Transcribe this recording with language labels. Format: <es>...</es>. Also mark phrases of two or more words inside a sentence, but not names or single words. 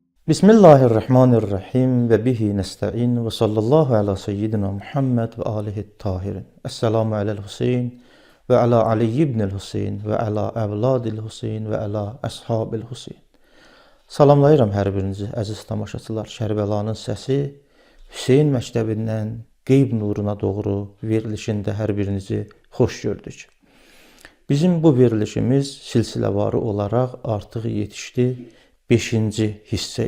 <ar>بسم الله الرحمن الرحيم وبه نستعين وصلى الله على سيدنا محمد وآله الطاهرين. السلام على الحسين وعلى علي بن الحسين وعلى أولاد الحسين وعلى أصحاب الحسين.</ar> <az>Salamlayıram hər birinizi əziz tamaşaçılar. Kərbəlanın səsi Hüseyin məktəbindən qeyb nuruna doğru verilişində hər birinizi xoş gördük. Bizim bu verilişimiz silsiləvarı olaraq artıq yetişdi 5-ci hissəyə.</az>